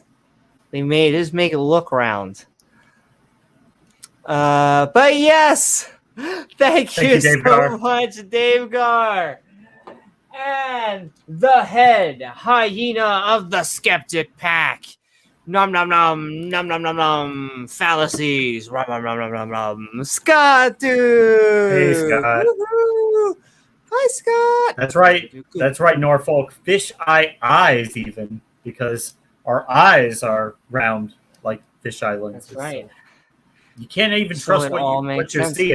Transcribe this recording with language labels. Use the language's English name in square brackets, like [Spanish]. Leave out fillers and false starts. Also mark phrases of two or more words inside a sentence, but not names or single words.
[English] They just make it look round. But yes, thank you so much, Dave Gar. And the head hyena of the skeptic pack. Nom nom nom nom nom nom nom. Fallacies. Rum rum rum rum rum. Scott, dude. Hey, Scott. Woo-hoo. Hi, Scott. That's right. That's right, Norfolk. Fish eyes, even, because our eyes are round like fish eye lenses. That's right. So you can't even trust what you're seeing.